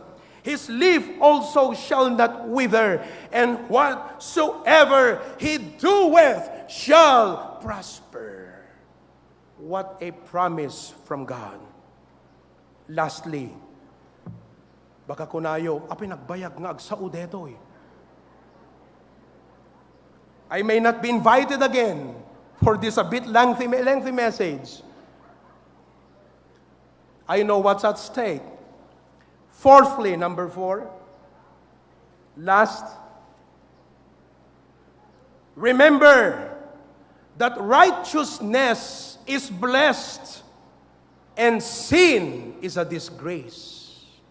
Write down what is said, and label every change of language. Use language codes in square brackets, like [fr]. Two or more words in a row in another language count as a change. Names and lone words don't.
[en] His leaf also shall not wither, and whatsoever he doeth shall prosper." What a promise from God. Lastly, [ilo] Baka kunayo, pinagbayag nga agsaud eto eh. [en] I may not be invited again for this a bit lengthy message. I know what's at stake. Fourthly, number 4, last, remember that righteousness is blessed and sin is a disgrace.